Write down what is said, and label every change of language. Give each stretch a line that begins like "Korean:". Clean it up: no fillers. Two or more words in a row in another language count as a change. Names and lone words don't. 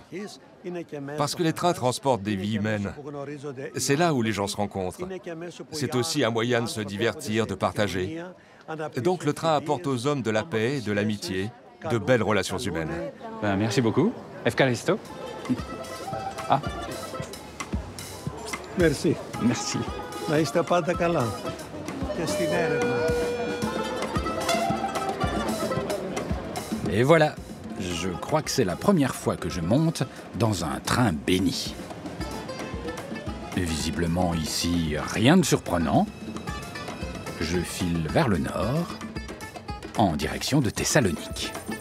French: Parce que les trains transportent des vies humaines. C'est là où les gens se rencontrent. C'est aussi un moyen de se divertir, de partager. Donc le train apporte aux hommes de la paix, de l'amitié, de belles relations humaines. Ben, merci beaucoup. Efkaristo. Ah, Merci. merci.
Greek: Να είστε πάντα καλά. Και στην έρευνα.
French: Et voilà, je crois que c'est la première fois que je monte dans un train béni. Et visiblement ici, rien de surprenant. Je file vers le nord, en direction de Thessalonique.